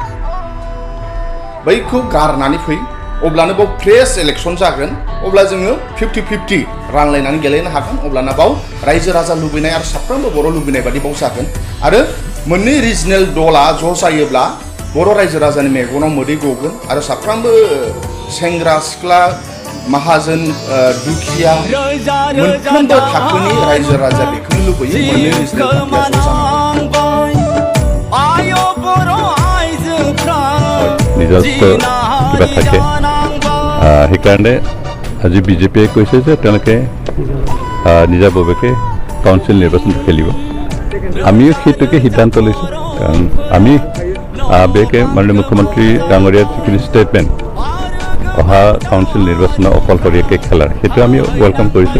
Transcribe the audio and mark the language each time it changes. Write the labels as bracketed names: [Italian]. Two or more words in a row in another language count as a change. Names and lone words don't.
[Bodo] बैखौ गारनानै फै, अब्लानो बाव [English] fresh election [Bodo] जागोन, अब्ला जोङो 50-50 रानलायनानै गेलेनो हागोन, अब्लाना बाव रायजो राजा लुबैनाय आरो साफ्रोमबो बर' लुबैनाय बादि बाव जागोन आरो मोननै रिजनेल दला ज' जायोब्ला बर' रायजो राजानि मेगनाव मोदै गगोन आरो साफ्रोमबो सेंग्रा सिख्ला माहाजोन दुखिया मोनफ्रोमबो थाखोनि रायजो राजा बेखौनो लुबैयो, मोननै रिजनेल पार्टिया ज' जानांगौ। [Assamese] নিজস্ব কিবা থাকে, সেইকাৰণে আজি BJPয়ে কৈছে যে তেওঁলোকে নিজাববীয়াকৈ কাউন্সিল নিৰ্বাচন খেলিব। আমিও সেইটোকে সিদ্ধান্ত লৈছোঁ, কাৰণ আমি বেকে মাননীয় মুখ্যমন্ত্ৰী ডাঙৰীয়াৰ যিখিনি ষ্টেটমেণ্ট অহা কাউন্সিল নিৰ্বাচনৰ অকলশৰীয়াকৈ খেলাৰ, সেইটো আমি ৱেলকাম কৰিছোঁ।